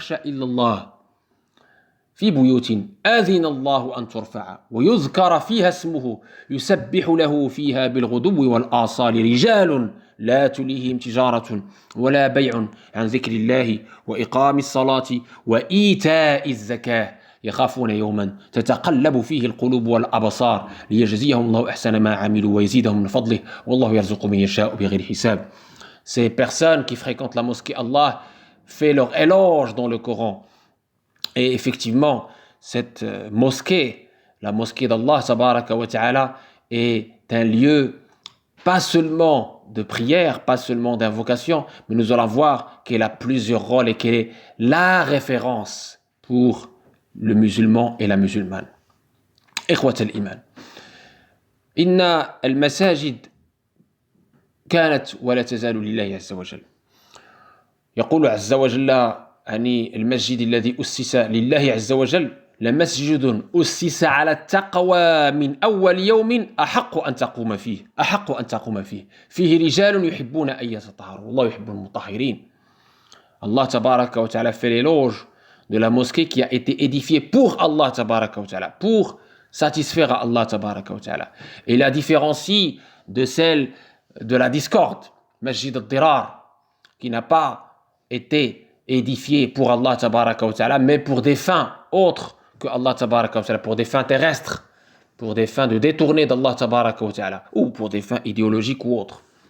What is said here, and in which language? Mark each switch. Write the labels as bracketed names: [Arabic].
[Arabic] الله في بيوت آذن الله أن ترفع ويذكر فيها اسمه يسبح له فيها بالغدو والآصال رجال لا تلهيهم تجارة ولا بيع عن ذكر الله وإقام الصلاة وإيتاء الزكاة يخافون يوما تتقلب فيه القلوب والأبصار ليجزيهم الله أحسن ما عملوا ويزيدهم من فضله والله يرزق من يشاء بغير حساب. [French] Ces personnes qui fréquentent la mosquée, Allah fait leur éloge dans le Coran. Et effectivement, cette mosquée, la mosquée d'Allah tabaraka wa ta'ala, est un lieu pas seulement de prière, pas seulement d'invocation, mais nous allons voir qu'elle a plusieurs rôles et qu'elle est la référence pour le musulman et la musulmane. [Arabic] إخوة الإيمان إن المساجد كانت ولا تزال لله عز وجل. يقول عز وجل عن المسجد الذي أسس لله عز وجل لمسجد أسس على التقوى من أول يوم أحق أن تقوم فيه فيه رجال يحبون أن يتطهروا والله يحب المطهرين. [French] Allah tabaraka wa ta'ala fait l'éloge de la mosquée qui a été édifiée pour Allah tabaraka wa ta'ala, pour satisfaire à Allah tabaraka wa ta'ala. Et la différencie de celle de la discorde, Masjid al-Dirar, qui n'a pas été édifié pour Allah tabaraka wa ta'ala, mais pour des fins autres que Allah tabaraka wa ta'ala, pour des fins terrestres, pour des fins de détourner d'Allah tabaraka wa ta'ala, ou pour des fins idéologiques ou autres.